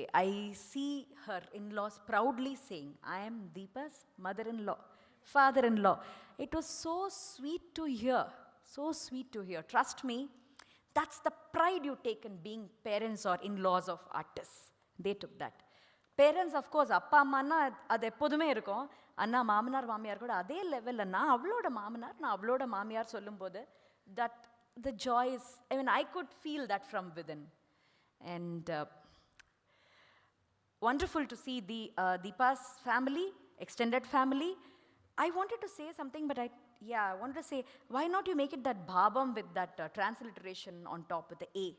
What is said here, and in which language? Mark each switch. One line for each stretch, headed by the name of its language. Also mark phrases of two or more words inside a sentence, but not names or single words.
English: I see her in-laws proudly saying, I am Deepa's mother-in-law, father-in-law. It was so sweet to hear, so sweet to hear. Trust me, that's the pride you take in being parents or in-laws of artists. They took that. Parents, of course,
Tamil: அப்பா அம்மா அது எப்போதுமே இருக்கும். அண்ணா மாமனார் மாமியார் கூட அதே லெவல் ல நா அவளோட மாமனார் நா அவளோட மாமியார் சொல்லும்போது,
English: that the joy is, I mean, I could feel that from within. And wonderful to see the Deepa's family, extended family. I wanted to say something, but I wanted to say, why not you make it that Bhavam with that transliteration on top with the A?